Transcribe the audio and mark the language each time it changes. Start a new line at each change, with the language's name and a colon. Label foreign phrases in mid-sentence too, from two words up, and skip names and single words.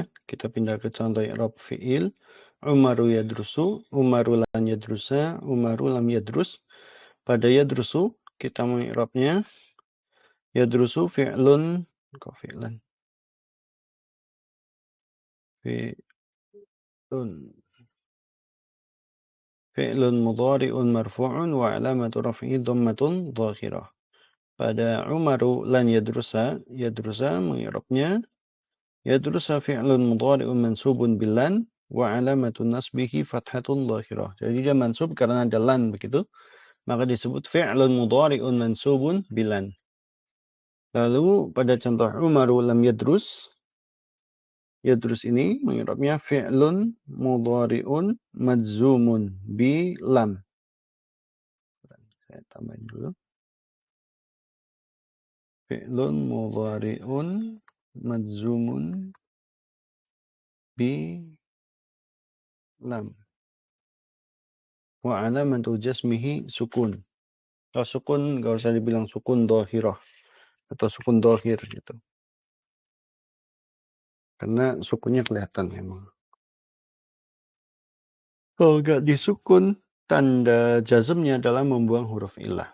Indonesian: Kita pindah ke contoh
Arabic: إعراب فعل. عمر يدرس، عمر لن يدرس، عمر لم يدرس.
Indonesian: Pada yadrusu kita mengi'rabnya
Arabic: يدرس فعل,
Indonesian: kok fi'lan? Fi'lun.
Arabic: فعل مضارع مرفوع وعلامة رفعه ضمة ظاهرة. Pada عمر لن يدرس، يدرس mengi'rabnya يدرس فعل مضارع منصوب بلن وعلامة نصبه فتحة ظاهرة.
Indonesian: Jadi dia mansub karena ada lan begitu, maka disebut
Arabic: فعل مضارع منصوب بلن.
Indonesian: Lalu pada contoh
Arabic: عمر لم يدرس، يدرس
Indonesian: ini mengi'rabnya
Arabic: فعل مضارع مجزوم بلم.
Indonesian: Saya tambahin dulu.
Arabic: فعل مضارع مجزوم بلم. وعلامة جزمه سكون.
Indonesian: Kalau sukun nggak usah dibilang
Arabic: سكون ظاهرة
Indonesian: atau
Arabic: سكون ظاهر
Indonesian: gitu. Karena sukunnya kelihatan memang. Kalau nggak disukun, tanda jazmnya adalah membuang huruf illah.